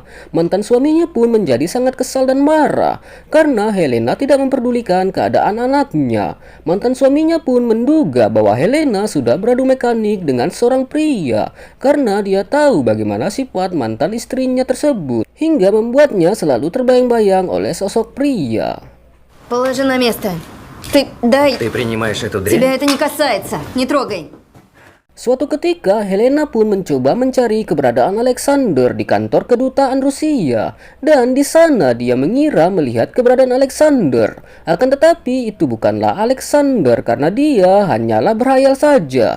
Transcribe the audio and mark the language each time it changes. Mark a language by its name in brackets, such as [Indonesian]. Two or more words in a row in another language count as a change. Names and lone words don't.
[Indonesian] Mantan suaminya pun menjadi sangat kesal dan marah karena Helena tidak memperdulikan keadaan anaknya. Mantan suaminya pun menduga bahwa Helena sudah beradu mekanik dengan seorang pria karena dia tahu bagaimana sifat mantan istrinya tersebut, hingga membuatnya selalu terbayang-bayang oleh sosok pria. [Russian] Положи на место. Ты принимаешь эту Тебя это не касается. Не трогай. [Indonesian] Suatu ketika, Helena pun mencoba mencari keberadaan Alexander di kantor kedutaan Rusia. Dan di sana dia mengira melihat keberadaan Alexander. Akan tetapi itu bukanlah Alexander karena dia hanyalah berhayal saja.